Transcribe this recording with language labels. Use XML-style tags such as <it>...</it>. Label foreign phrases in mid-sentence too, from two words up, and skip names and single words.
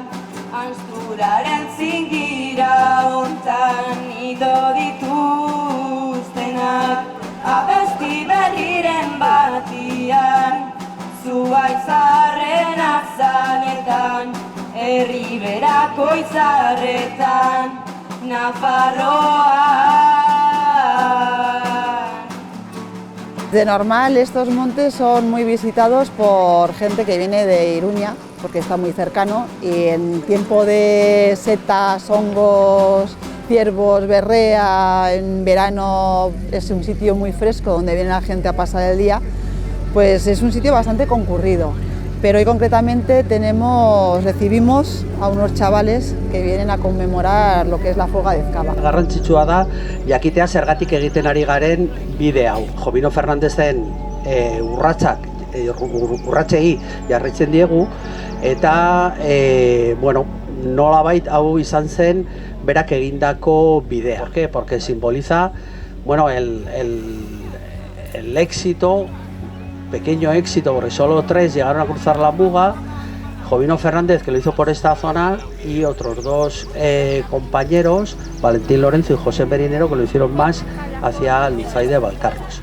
<eu>ansturaren zingira hontan ido dituztenak, abesti berriren batian, zuaitzarren azaletan, herriberako izarretan, Nafarroan.</eu> <es>De normal estos montes son muy visitados por gente que viene de Iruña, porque está muy cercano, y en tiempo de setas, hongos, ciervos, berrea, en verano es un sitio muy fresco donde viene la gente a pasar el día, pues es un sitio bastante concurrido. Pero hoy concretamente recibimos a unos chavales que vienen a conmemorar lo que es la fuga de Ezkaba.</es> <eu>Garrantzitsua da jakitea zergatik egiten ari garen bide hau. Jovino Fernandezen urratsei jarraitzen diegu, eta nolabait hau izan zen berak egindako bidea.</eu> <es>¿Por qué? Porque simboliza el éxito, pequeño éxito, porque solo 3 llegaron a cruzar la muga, Jovino Fernández, que lo hizo por esta zona, y otros 2 compañeros, Valentín Lorenzo y José Merinero, que lo hicieron más hacia Luzay de Valcarlos.</es>